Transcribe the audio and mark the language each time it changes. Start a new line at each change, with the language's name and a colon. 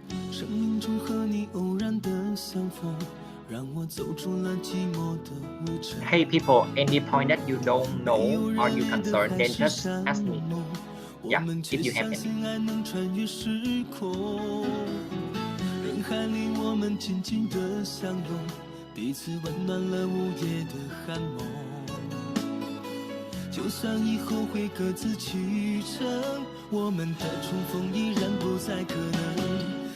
Chinese: 生命中和你偶然的相逢，让我走出了寂寞的围城。
English: Hey people, any point that you don't know or you concerned, then just ask me. Yeah, if you have any.
Chinese: 爱能穿越时空，人海里我们紧紧的相拥，彼此温暖了午夜的寒梦。就算以后会各自启程，我们的重逢依然不再可能。